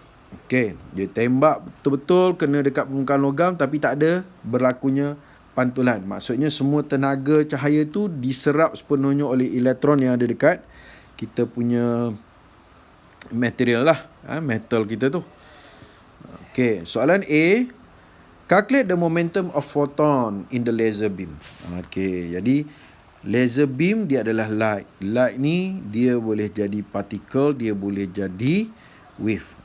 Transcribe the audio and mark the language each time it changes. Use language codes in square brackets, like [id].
[ms] Okey, dia tembak betul-betul kena dekat permukaan logam tapi tak ada berlakunya pantulan. Maksudnya semua tenaga cahaya tu diserap sepenuhnya oleh elektron yang ada dekat kita punya material lah, metal kita tu. [en] Okey, [ms] soalan A, [en] calculate the momentum of photon in the laser beam. [ms] Okey, jadi laser beam dia adalah light. Light ni dia boleh jadi particle, dia boleh jadi wave.